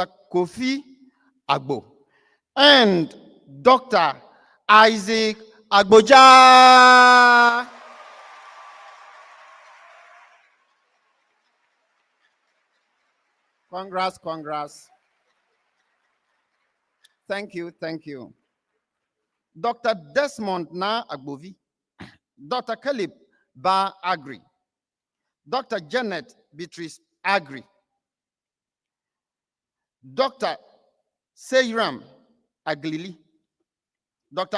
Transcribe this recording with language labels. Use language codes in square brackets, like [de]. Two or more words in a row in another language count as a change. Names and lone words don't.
[en] Kofi Agbo, and Dr. Isaac Agboja. Congrats, congrats. Thank you, thank you. Dr. Desmond Na Agbovi, Dr. Caleb Ba Agri, Dr. Janet Beatrice Agri, Dr. Seyram Aglili, Dr.